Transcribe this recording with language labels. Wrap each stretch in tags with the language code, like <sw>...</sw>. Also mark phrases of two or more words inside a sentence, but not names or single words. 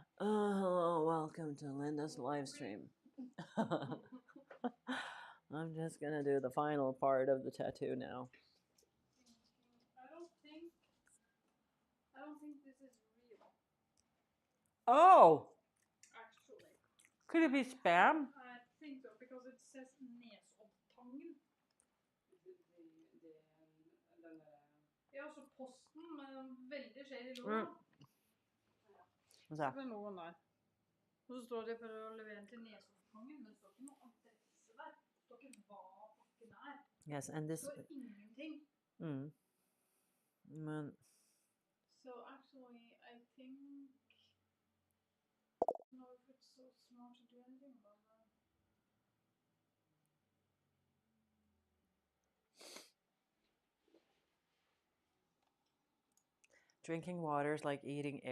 <en>Oh, welcome to Linda's live stream. I'm just gonna do the final part of the tattoo now. I don't think this is real. Oh, Actually. could it be spam? I think so, because it says Nesoddtangen.</en> <no>Den Ja, også posten med en veldig shady logo.</no> <en>What's that?</en> <no>Det er logoen der. Og så står det for å levere den til Nesoddtangen, men det står ikke noe adresse der. Det står ikke hva pakken er.</no> <en>Yes, and this.</en> <no>Det står ingenting.</no> <en>So actually, I think I don't know if it's so smart to do anything about that. Drinking water is like eating air.</en>